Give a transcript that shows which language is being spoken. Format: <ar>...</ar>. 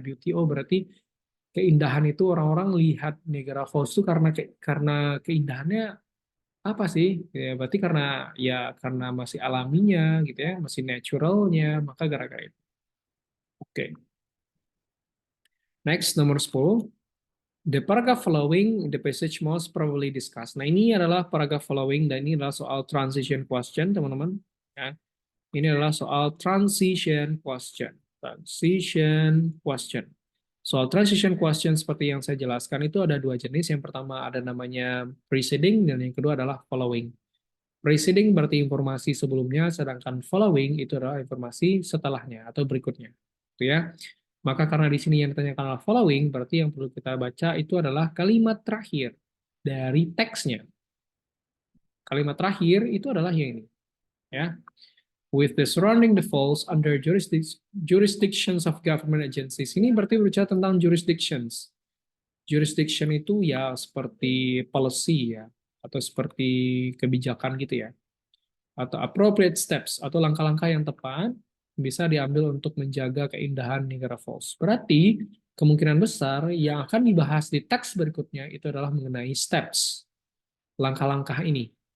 <id>Beauty, oh berarti keindahan itu orang-orang lihat Niagara Falls itu karena keindahannya apa sih? Ya, berarti karena masih alaminya gitu ya, masih naturalnya, maka gara-gara itu. Oke. Next, nomor 10.</id> <en>The paragraph following the passage most probably discussed.</en> <id>Nah, ini adalah paragraph following dan ini adalah soal transition question, teman-teman. Ya. Ini adalah soal transition question. Transition question. Soal transition question seperti yang saya jelaskan itu ada dua jenis. Yang pertama ada namanya preceding dan yang kedua adalah following. Preceding berarti informasi sebelumnya, sedangkan following itu adalah informasi setelahnya atau berikutnya. Itu ya. Maka karena di sini yang ditanyakan adalah following, berarti yang perlu kita baca itu adalah kalimat terakhir dari teksnya. Kalimat terakhir itu adalah yang ini. Ya.</id> <en>With the surrounding the falls under jurisdictions of government agencies.</en> <id>Ini berarti berbicara tentang jurisdictions. Jurisdiction itu ya seperti policy ya, atau seperti kebijakan gitu ya. Atau appropriate steps, atau langkah-langkah yang tepat bisa diambil untuk menjaga keindahan Niagara Falls. Berarti kemungkinan besar yang akan dibahas di teks berikutnya itu adalah mengenai steps, langkah-langkah ini.</id>